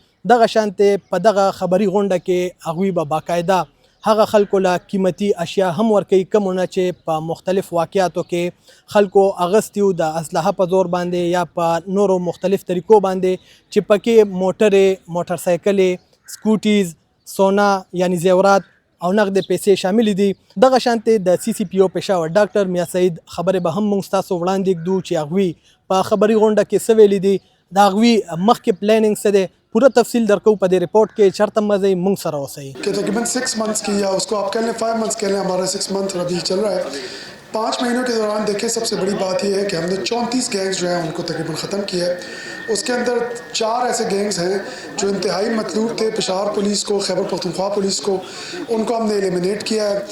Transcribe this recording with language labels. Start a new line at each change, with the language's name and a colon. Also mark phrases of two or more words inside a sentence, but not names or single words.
Pashto: دغه شانتې په دغه خبري غونډه کې هغوی به باقاعده هغه خلکو له قیمتي اشیا هم ورکوي کومونه چې په مختلف واقعاتو کې خلکو اغستی و د اسلحه په زور باندې یا په نورو مختلف طریقو باندې چې پکې موټرې، موټر سایکلې، سکوټیز، سونا یعنی زیورات او نقد پیسې شامل دي. دغه شانتې د سی سی پی او پېښور ډاکټر میا سعید خبرې به هم موږ ستاسو وړاندې ږدو چې هغوی په خبري غونډه کې څه ویلي دي، د هغوی مخکې پلانینګ څه دی، پورا تفصیل درکو په دې رپورټ کې. چرته مزه موږ سره اوسئ.
Urdu: کہ تقریباً 6 منتھس کی، یا اس کو آپ کہہ لیں 5 منتھس کہہ لیں، ہمارا 6 منتھ ابھی چل رہا ہے. 5 مہینوں کے دوران دیکھیں سب سے بڑی بات یہ ہے کہ ہم نے 34 گینگز جو ہیں ان کو تقریباً ختم کیا ہے. اس کے اندر 4 ایسے گینگز ہیں جو انتہائی مطلوب تھے پشاور پولیس کو، خیبر پختونخوا پولیس کو، ان کو ہم نے ایلیمینیٹ کیا ہے.